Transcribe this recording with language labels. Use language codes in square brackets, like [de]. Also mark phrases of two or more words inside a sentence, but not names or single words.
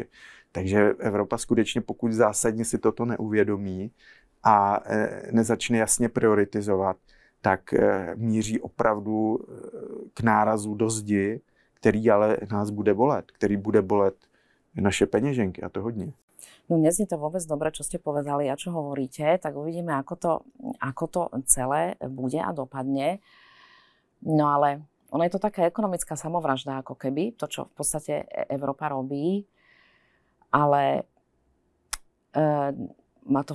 [cs] Takže Evropa skutečně, pokud zásadně si toto neuvědomí a nezačne jasně prioritizovat, tak míří opravdu k nárazu do zdi, který ale nás bude bolet, který bude bolet naše peněženky, a to hodně. [sk] No neznie to vôbec dobre, čo ste povedali a čo hovoríte, tak uvidíme, ako to celé bude a dopadne. No ale ono je to taká ekonomická samovražda, ako keby, to, čo v podstate Európa robí, ale má to